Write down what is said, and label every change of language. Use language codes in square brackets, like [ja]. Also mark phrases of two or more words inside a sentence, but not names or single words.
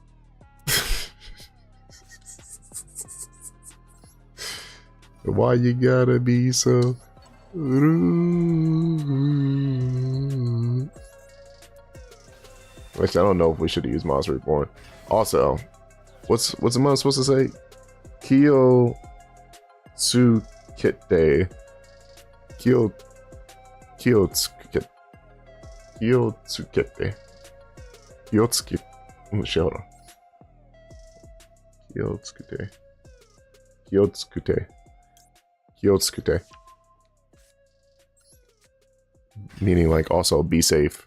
[en] Why you gotta be so rude? Which I don't know if we should have used Monster Reborn. Also, what's the mom supposed to say? [ja] 気をつけて. 気をつけて。気をつけ. [en] Hold on. Kyotsuke. Meaning like also be safe.